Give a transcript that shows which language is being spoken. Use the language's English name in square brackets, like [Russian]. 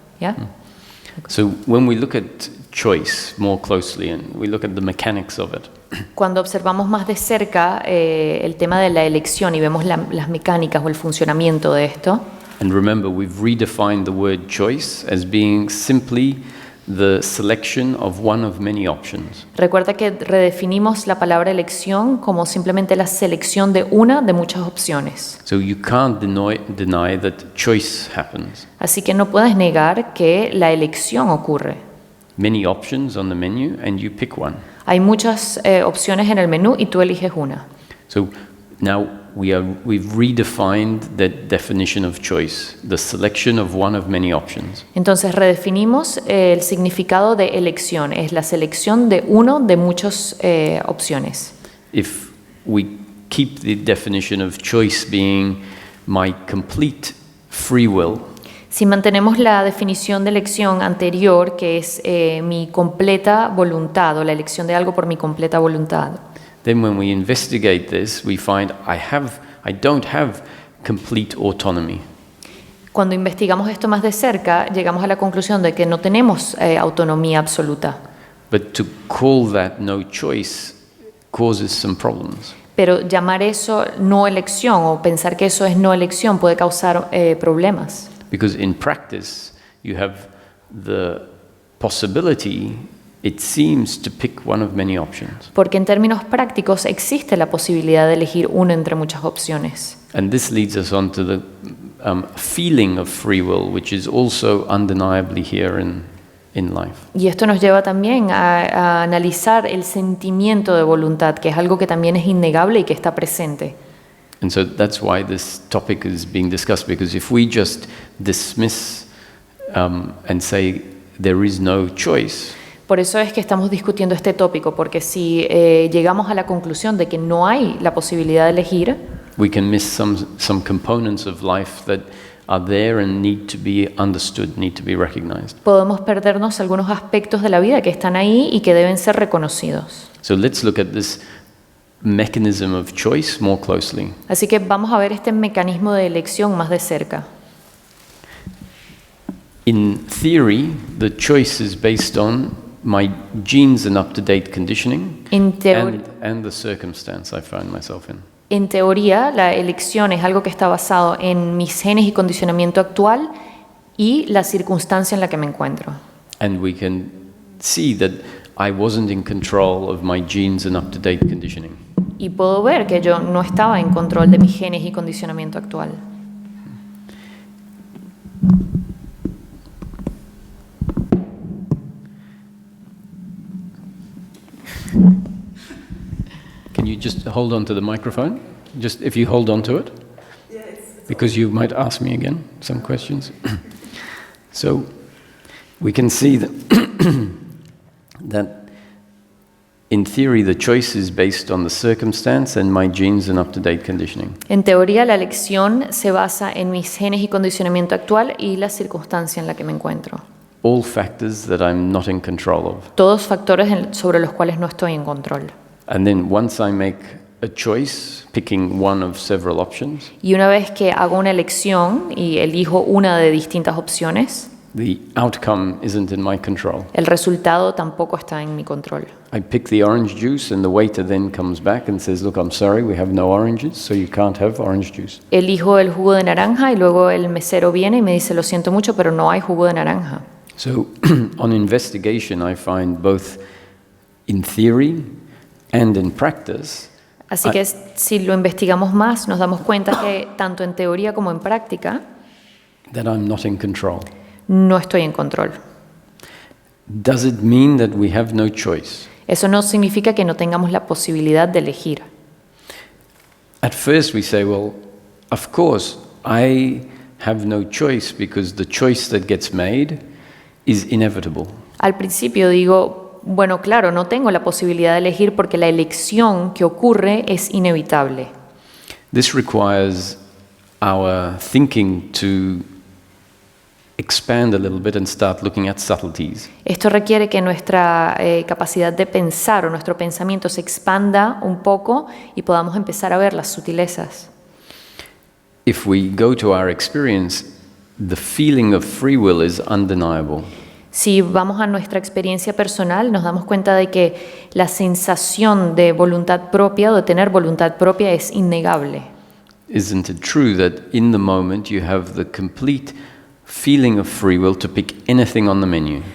[Spanish] ¿Ya? [English] So when we look at choice more closely and we look at the mechanics of it, [Spanish] cuando observamos más de cerca el tema de la elección y vemos las mecánicas o el funcionamiento de esto, [English] and remember we've redefined the word choice as being simply the selection of one of many options. [Spanish] recuerda que redefinimos la palabra elección como simplemente la selección de una de muchas opciones. [English] So you can't deny that choice happens. [Spanish] Así que no puedes negar que la elección ocurre. [English] Many options on the menu and you pick one. [Spanish] Hay muchas opciones en el menú y tú eliges una. [English] So now we've redefined that definition of choice, the selection of one of many options. [Spanish] Entonces redefinimos el significado de elección, es la selección de uno de muchas opciones. [English] If we keep the definition of choice being my complete free will, [Spanish] si mantenemos la definición de elección anterior, que es mi completa voluntad o la elección de algo por mi completa voluntad, [English] then when we investigate this, we find I don't have complete autonomy. [Spanish] cuando investigamos esto más de cerca, llegamos a la conclusión de que no tenemos autonomía absoluta. [English] But to call that no choice causes some problems. [Spanish] Pero llamar eso no elección o pensar que eso es no elección puede causar problemas. [English] Because in practice, you have the possibility, it seems, to pick one of many options. [Spanish] Porque en términos prácticos existe la posibilidad de elegir uno entre muchas opciones. [English] And this leads us on to the feeling of free will, which is also undeniably here in life. [Spanish] Y esto nos lleva también a analizar el sentimiento de voluntad, que es algo que también es innegable y que está presente. [English] And so that's why this topic is being discussed, because if we just dismiss and say there is no choice, [Spanish] por eso es que estamos discutiendo este tópico, porque si llegamos a la conclusión de que no hay la posibilidad de elegir, [English] we can miss some components of life that are there and need to be understood, need to be recognized. [Spanish] podemos perdernos algunos aspectos de la vida que están ahí y que deben ser reconocidos. [English] So let's look at this mechanism of choice more closely. [Spanish] Así que vamos a ver este mecanismo de elección más de cerca. [English] In theory, the choice is based on my genes and up-to-date conditioning and the circumstance I find myself in. [Spanish] En teoría, la elección es algo que está basado en mis genes y condicionamiento actual y la circunstancia en la que me encuentro. [English] And we can see that I wasn't in control of my genes and up-to-date conditioning. [Spanish] Y puedo ver que yo no estaba en control de mis genes y condicionamiento actual. [English] Can you just hold on to the microphone? Just if you hold on to it? Because you might ask me again some questions. So we can see that, that in theory the choice is based on the circumstance and my genes and up-to-date conditioning. [Spanish] En teoría, la elección se basa en mis genes y condicionamiento actual y la circunstancia en la que me encuentro. [English] All factors that I'm not in control of. [Spanish] Todos factores sobre los cuales no estoy en control. [English] And then once I make a choice, picking one of several options, [Spanish] Y una vez que hago una elección y elijo una de distintas opciones, [English] the outcome isn't in my control. [Spanish] el resultado tampoco está en mi control. [English] I pick the orange juice and the waiter then comes back and says, look, I'm sorry, we have no oranges, so you can't have orange juice. [Spanish] Elijo el jugo de naranja y luego el mesero viene y me dice, lo siento mucho, pero no hay jugo de naranja. [English] So, on investigation, I find both in theory and in practice, [Spanish] Así que si lo investigamos más, nos damos cuenta que tanto en teoría como en práctica [English] that I'm not in control. [Spanish] no estoy en control. [English] Does it mean that we have no choice? [Spanish] Eso no significa que no tengamos la posibilidad de elegir. [English] At first, we say, well, of course, I have no choice because the choice that gets made is inevitable. [Spanish] Al principio digo, bueno, claro, no tengo la posibilidad de elegir porque la elección que ocurre es inevitable. [English] This requires our thinking to expand a little bit and start looking at subtleties. [Spanish] Esto requiere que nuestra capacidad de pensar o nuestro pensamiento se expanda un poco y podamos empezar a ver las sutilezas. [English] If we go to our experience, the feeling of free will is undeniable. [Spanish] Si vamos a nuestra experiencia personal, nos damos cuenta de que la sensación de voluntad propia o de tener voluntad propia es innegable. [English] Isn't it true that in the moment you have the complete feeling of free will to pick anything on the menu?